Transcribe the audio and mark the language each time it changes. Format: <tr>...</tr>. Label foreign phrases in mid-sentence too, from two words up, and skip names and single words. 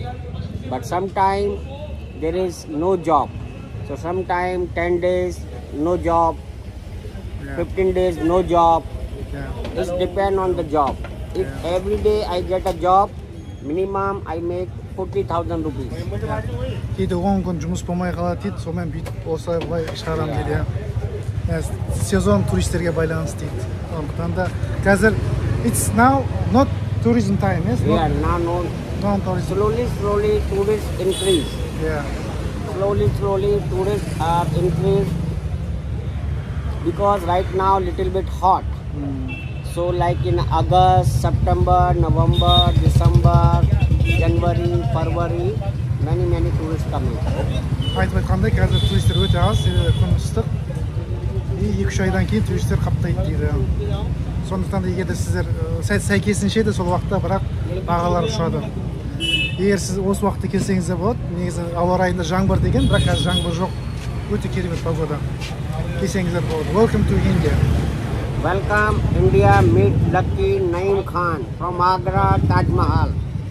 <en>But sometime there is no job. So sometime 10 days no job, 15 days no job. Yeah. It depend on the job. If every day I get a job, minimum I make 40,000 rupees.</en> <kk>Кейде 10 күн жұмыс болмай қалады дейді, сонымен бүйтіп осылай былай шығарам дейді. Сезон туристерге байланысты дейді. Сондықтан да қазір</kk> <en>it's now not tourism time, yes? Yeah, now no. Non-tourism. Slowly tourists increase. Yeah. Slowly tourists are increased because right now little bit hot. So like in August, September, November, December, January, February, many tourists coming.</en> <kk>Айтып айтқандай, қазір туристер өте аз, себебі күн ыстық. 2-3 айдан кейін туристер қаптайды дейді. Сондықтан да егер де сіздер сәйкесінше де сол уақытта бірақ бағалар ұшады. Егер сіз осы уақытта келсеңіз де болады, негізі ауа райында жаңбыр деген, бірақ қазір жаңбыр жоқ. Өте керемет погода. Келсеңіздер болады.</kk> <en>Welcome to India. Welcome India, meet Lucky Naeem Khan from Agra, Taj Mahal.</en>